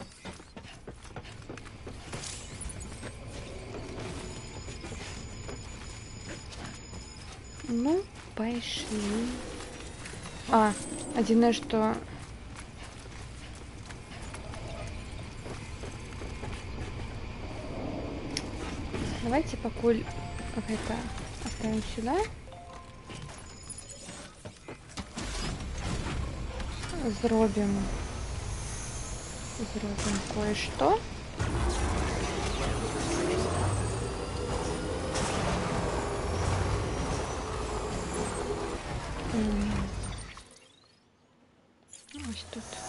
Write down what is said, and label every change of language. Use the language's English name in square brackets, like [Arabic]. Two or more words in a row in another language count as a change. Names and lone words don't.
[Russian] Ну, пошли. [Belarusian] А, адзінае, што... Давайте пакуль гэта [Russian] оставим сюда. [Belarusian] Зробім кое-што. [Ukrainian] Ось тут.